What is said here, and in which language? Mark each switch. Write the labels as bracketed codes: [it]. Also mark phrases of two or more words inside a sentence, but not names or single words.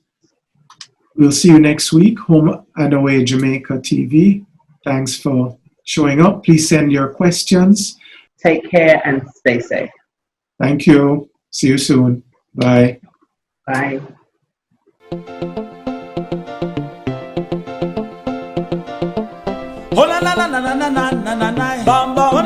[en] We'll see you next week, Home and Away Jamaica TV. Thanks for showing up. Please send your questions. Take care and stay safe. Thank you. See you soon. Bye. Bye. Oh na na na na na na na na na na. Bamba.